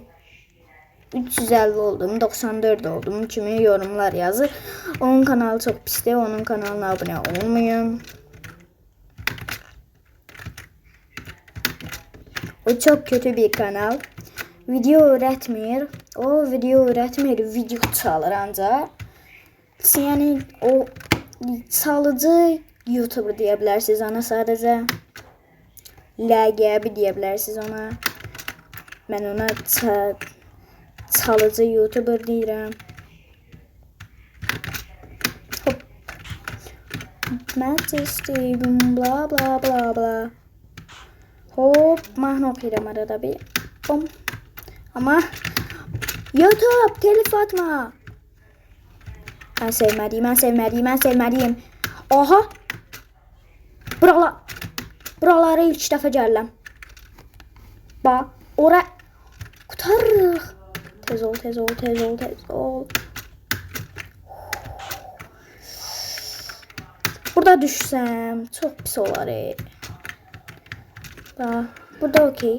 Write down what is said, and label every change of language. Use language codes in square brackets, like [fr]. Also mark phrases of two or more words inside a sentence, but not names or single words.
[tr] 350 oldum, 94 oldum. Kimi yorumlar yazır. Onun kanalı çok pisti. Onun kanalına abone olmayın. O çok kötü bir kanal. Video öğretmiyor. O video öğretmiyor. [az] Video çalır ancaq. Yani o çalıcı YouTuber deyə bilərsiniz ona sadəcə. LGB deyə bilərsiniz ona. Mən ona çalıcı YouTuber deyirəm. Hop. Majesty bla bla bla bla. Hop, mahnı oxuyuram arada bir. [tr] Bom. Ama YouTube telif atma. [az] Ben sevmədiyim. Aha. Buralara ilk dəfə gəlirəm. Bax, ora qutarırıq. Tez ol. Burada düşsəm çox pis olar. Bax, burada okey.